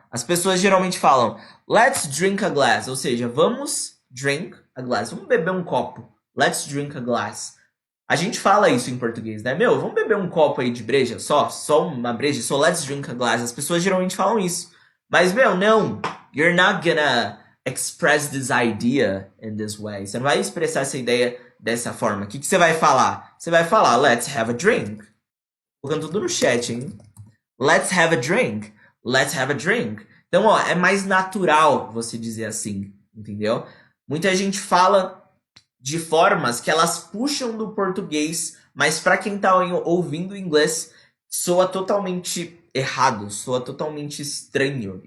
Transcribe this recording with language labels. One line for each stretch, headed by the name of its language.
Portuguese: As pessoas geralmente falam
English: let's drink a glass,
Portuguese: ou seja, vamos
English: drink a glass.
Portuguese: Vamos beber um copo.
English: Let's drink a glass.
Portuguese: A gente fala isso em português, né? Meu, vamos beber um copo aí de breja só uma breja, só
English: let's drink a glass.
Portuguese: As pessoas geralmente falam isso. Mas, meu, não.
English: You're not gonna express this idea in this way.
Portuguese: Você não vai expressar essa ideia dessa forma. O que você vai falar? Você vai falar
English: let's have a drink.
Portuguese: Colocando tudo no chat, hein?
English: Let's have a drink.
Portuguese: Let's have a drink. Então, ó, é mais natural você dizer assim, entendeu? Muita gente fala de formas que elas puxam do português, mas para quem tá ouvindo o inglês, soa totalmente errado, soa totalmente estranho.